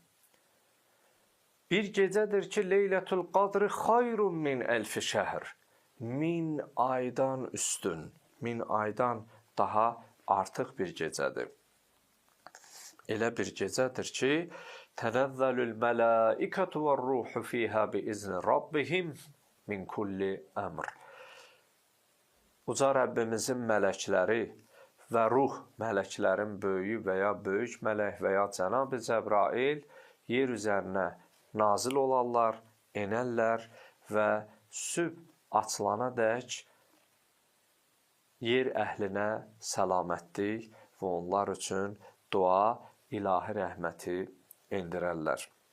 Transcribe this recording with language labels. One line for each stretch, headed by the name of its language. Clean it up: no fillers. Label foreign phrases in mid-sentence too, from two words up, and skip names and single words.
Azerbaijani: Bir gecədir ki,
Arabic: ليلة القدر خير من ألف شهر.
Azerbaijani: 1000 aydan üstün, 1000 aydan daha artıq bir gecədir. Elə bir gecədir ki,
Arabic: تنزل الملائكة والروح فيها بإذن ربهم من كل أمر.
Azerbaijani: Uca Rəbbimizin mələkləri və ruh, mələklərin böyüyü və ya böyük mələk və ya Cənab-ı Cəbrail yer üzərinə nazil olarlar, enərlər və sübh açılana dək yer əhlinə səlamətlik və onlar üçün dua, ilahi rəhməti endirərlər.